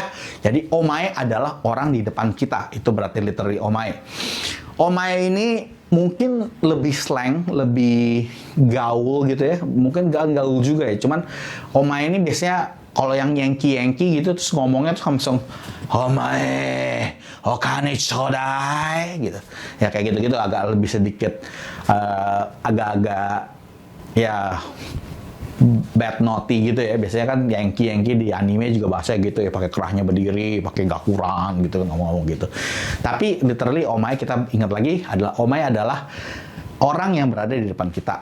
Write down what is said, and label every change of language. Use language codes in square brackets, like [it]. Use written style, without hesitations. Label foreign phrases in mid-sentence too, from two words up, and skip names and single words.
[id] Jadi omae adalah orang di depan kita. Itu berarti literally omae. Omae ini mungkin lebih slang, lebih gaul gitu ya. Mungkin gak gaul juga ya. Cuman omae ini biasanya kalau yang Yankee gitu terus ngomongnya tuh langsung omae, [ja] お金ちょうだい [id] gitu. Ya kayak gitu-gitu agak lebih sedikit agak-agak ya [en] bad naughty [id] gitu ya. Biasanya kan Yankee di anime juga bahasa gitu ya, pakai kerahnya berdiri, pakai gakuran gitu, ngomong-ngomong gitu. Tapi literally omae, kita ingat lagi, adalah omae adalah orang yang berada di depan kita.